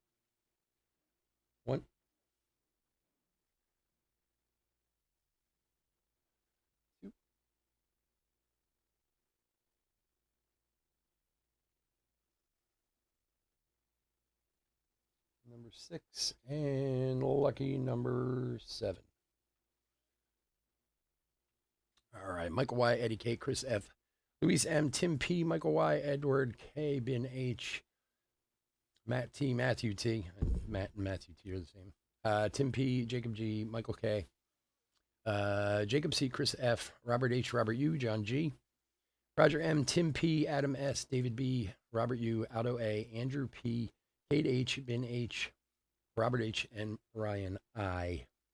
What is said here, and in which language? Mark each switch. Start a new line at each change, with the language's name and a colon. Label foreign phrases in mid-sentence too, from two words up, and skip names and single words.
English: 1, 2, number 6, and lucky number 7. All right. Michael Y, Eddie K, Chris F, Luis M, Tim P, Michael Y, Edward K, Ben H, Matt T, Matthew T. Matt and Matthew T are the same. Tim P, Jacob G, Michael K, Jacob C, Chris F, Robert H, Robert U, John G, Roger M, Tim P, Adam S, David B, Robert U, Aldo A, Andrew P, Kate H, Ben H, Robert H, and Ryan I.